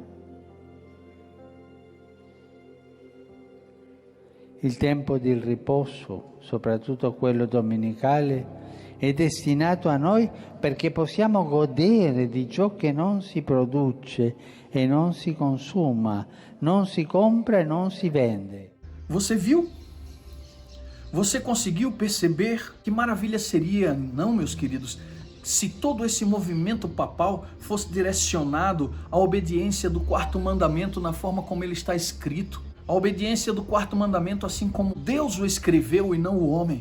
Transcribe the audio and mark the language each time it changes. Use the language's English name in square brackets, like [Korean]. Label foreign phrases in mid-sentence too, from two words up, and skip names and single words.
[Italian] Il tempo di riposo, soprattutto quello domenicale, è destinato a noi perché possiamo godere di ciò che non si produce e non si consuma, non si compra e non si vende. [Portuguese] Você viu? Você conseguiu perceber que maravilha seria, não, meus queridos, se todo esse movimento papal fosse direcionado à obediência do quarto mandamento na forma como ele está escrito? A obediência do quarto mandamento assim como Deus o escreveu e não o homem.